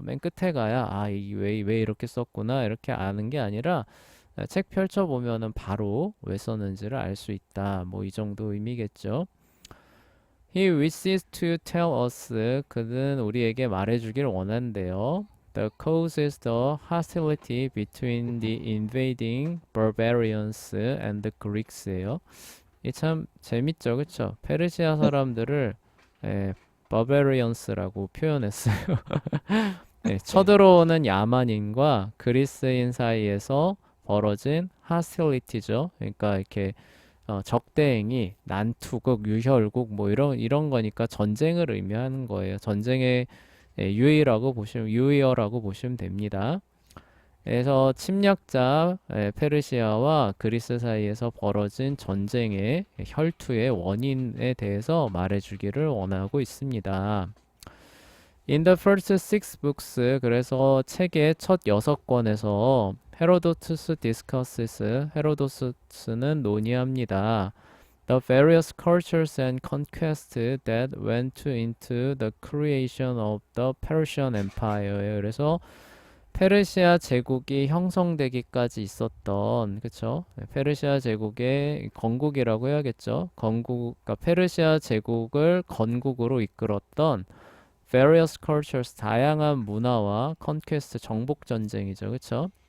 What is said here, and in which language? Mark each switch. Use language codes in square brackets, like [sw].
[ko] 맨 끝에 가야 왜 이렇게 썼구나 이렇게 아는 게 아니라 책 펼쳐 보면은 바로 왜 썼는지를 알 수 있다. 뭐 이 정도 의미겠죠. [en] He wishes to tell us. [ko] 그는 우리에게 말해주길 원한대요. [en] The cause is the hostility between the invading barbarians and the Greeks예요. [ko] 이 참 재밌죠, 그쵸? 페르시아 사람들을 barbarians라고 표현했어요. 네. 쳐들어오는 야만인과 그리스인 사이에서 벌어진 hostility죠. 그러니까 이렇게 적대행위, 난투국, 유혈국 뭐 이런 거니까 전쟁을 의미하는 거예요. 전쟁의 유의어라고 보시면 됩니다. 그래서 침략자 페르시아와 그리스 사이에서 벌어진 전쟁의 혈투의 원인에 대해서 말해주기를 원하고 있습니다. [en] In the first six books, [ko] 그래서 책의 첫 6권에서 헤로도투스 [en] discusses, [ko] 헤로도투스는 논의합니다. [en] The various cultures and conquests that went into the creation of the Persian Empire. [ko] 그래서 페르시아 제국이 형성되기까지 있었던, 그쵸? 페르시아 제국의 건국이라고 해야겠죠? 그러니까 페르시아 제국을 건국으로 이끌었던 various cultures, 다양한 문화와 conquest, 정복 전쟁이죠. 그쵸?